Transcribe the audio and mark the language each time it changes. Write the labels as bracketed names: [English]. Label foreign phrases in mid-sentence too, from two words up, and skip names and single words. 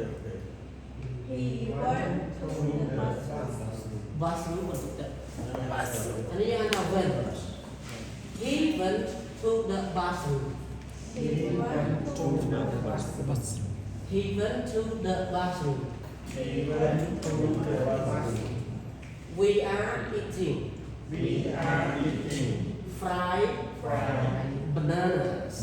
[Malay] Bathroom maksudnya. Ini yang apa [English] went? He went to the bathroom. He went to the bathroom. We are eating. Fried bananas.